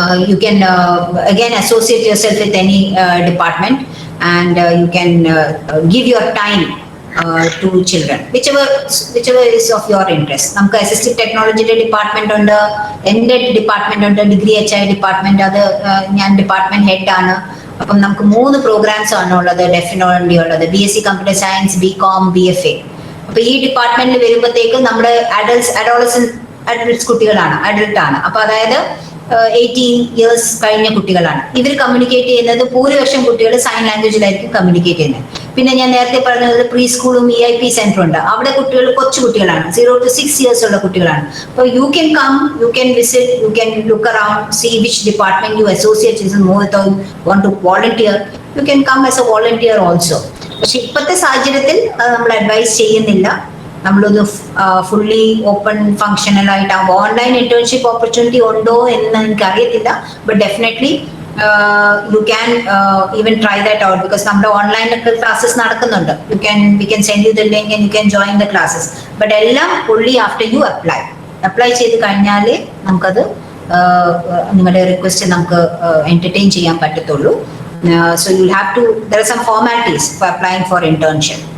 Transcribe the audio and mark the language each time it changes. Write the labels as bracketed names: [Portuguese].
[English] You can again associate yourself with any department and you can give your time to children, whichever is of your interest. [Malayalam] നമുക്ക് assistive ടെക്നോളജിയുടെ department ഉണ്ട്, എൻ്റെ department ഉണ്ട്, degree HI department, അത് ഞാൻ department head ആണ്. അപ്പം നമുക്ക് 3 പ്രോഗ്രാംസ് ആണ് ഉള്ളത്, ഡെഫിന് വേണ്ടി ഉള്ളത്, BSc computer science, BCom, BFA. അപ്പൊ ഈ ഡിപ്പാർട്ട്മെന്റിൽ വരുമ്പോഴത്തേക്കും നമ്മുടെ അഡൽട്ട്സ് കുട്ടികളാണ്, അഡൽട്ട് ആണ്. അപ്പൊ അതായത് 18 years കഴിഞ്ഞ കുട്ടികളാണ്. ഇവർ കമ്മ്യൂണിക്കേറ്റ് ചെയ്യുന്നത് ഭൂരിപക്ഷം കുട്ടികൾ സൈൻ ലാംഗ്വേജിലായിരിക്കും കമ്മ്യൂണിക്കേറ്റ് ചെയ്യുന്നത്. പിന്നെ ഞാൻ നേരത്തെ പറഞ്ഞത് പ്രീ സ്കൂളും EIP സെന്ററും ഉണ്ട്. അവിടെ കുട്ടികൾ കൊച്ചു കുട്ടികളാണ്, 0 to 6 years ഉള്ള കുട്ടികളാണ്. [English] അപ്പോൾ you can come, you can visit, you can look around, see which department you associate with more, want to volunteer, you can come as a volunteer also. [Malayalam] പക്ഷെ ഇപ്പോഴത്തെ സാഹചര്യത്തിൽ അത് നമ്മൾ അഡ്വൈസ് ചെയ്യുന്നില്ല. നമ്മളൊന്ന് fully open functional ആയിട്ടാകുമ്പോൾ online internship opportunity ഉണ്ടോ എന്ന് എനിക്ക് അറിയത്തില്ല. [English] but definitely you can even try that out because [Malayalam] നമ്മുടെ ഓൺലൈനിലൊക്കെ ക്ലാസ്സസ് നടക്കുന്നുണ്ട്. [English] we can send you the link and you can join the classes. [Malayalam] But എല്ലാം [English] only after you apply [Malayalam] ചെയ്ത് കഴിഞ്ഞാലേ നമുക്കത് നിങ്ങളുടെ റിക്വസ്റ്റ് നമുക്ക് entertain ചെയ്യാൻ പറ്റത്തുള്ളൂ. [English] So you'll have to, there are some formalities for applying for internship.